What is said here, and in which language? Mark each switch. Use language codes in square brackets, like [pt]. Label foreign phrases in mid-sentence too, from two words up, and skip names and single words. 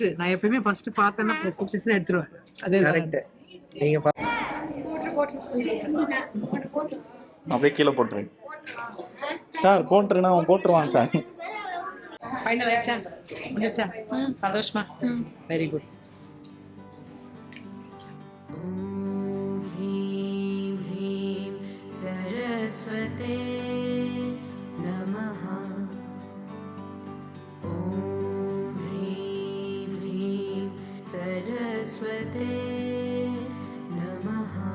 [ta] நான் எப்பயுமே ஃபர்ஸ்ட் பார்த்தேன்னா பிடிச்சிச்சுன்னா எடுத்துருவேன். அதே கரெக்ட். நீங்க அப்படியே கீழே போட்டுருங்க சார். போட்டுருன்னா அவன் போட்டுருவான் சார். ஃபைனல் ஆயிடுச்சா? முடிஞ்சிச்சா? சந்தோஷமா? [en] very good. [sa] ॐ ह्रीं ह्रीं सरस्वते नमः। ॐ ह्रीं ह्रीं सरस्वते नमः।